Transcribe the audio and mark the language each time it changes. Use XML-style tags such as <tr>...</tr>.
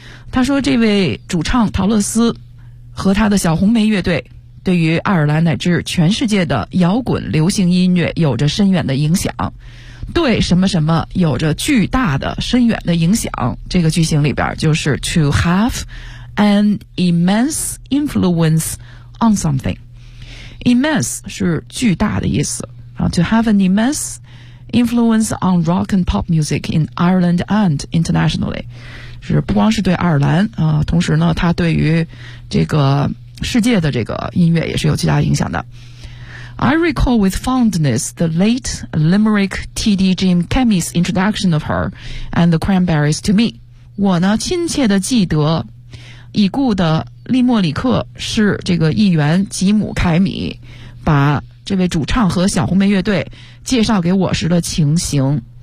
<zh>他说这位主唱陶乐斯和他的小红莓乐队对于爱尔兰乃至全世界的摇滚流行音乐有着深远的影响，对什么什么有着巨大的深远的影响，这个句型里边就是</zh> <en>to have an immense influence on something。</en> <zh>immense 是巨大的意思，</zh> <en>to have an immense influence on rock and pop music in Ireland and internationally.</en> <zh>是不光是对爱尔兰、同时呢它对于这个世界的这个音乐也是有巨大影响的。</zh> <en>I recall with fondness the late Limerick TD Jim Kemmy's introduction of her and the Cranberries to me.</en> <zh>我呢亲切地记得已故的利莫里克是这个议员吉姆凯米把这位主唱和小红梅乐队介绍给我时的情形。</zh>